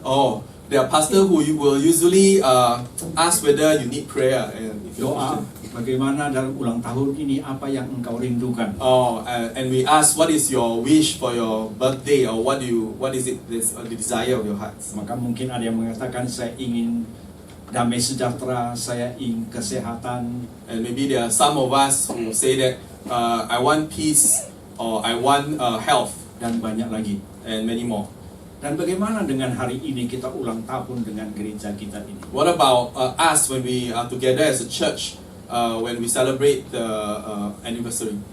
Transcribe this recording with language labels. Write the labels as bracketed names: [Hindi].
[English] Oh, there are pastor who will usually ask whether you need prayer. And if you're [Indonesian] Doa, [English] Christian. [Indonesian] bagaimana dalam ulang tahun ini, apa yang engkau rindukan? [English] Oh, and we ask, what is your wish for your birthday, or what is it the desire of your hearts? [Indonesian] Maka mungkin ada yang mengatakan, saya ingin damai sejahtera, saya ingin kesehatan. [English] And maybe there are some of us who say that I want peace, or I want health, [Indonesian] Dan banyak lagi. [English] and many more. [Indonesian] Dan bagaimana dengan hari ini kita ulang tahun dengan gereja kita ini? [English] What about us when we are together as a church, when we celebrate the anniversary?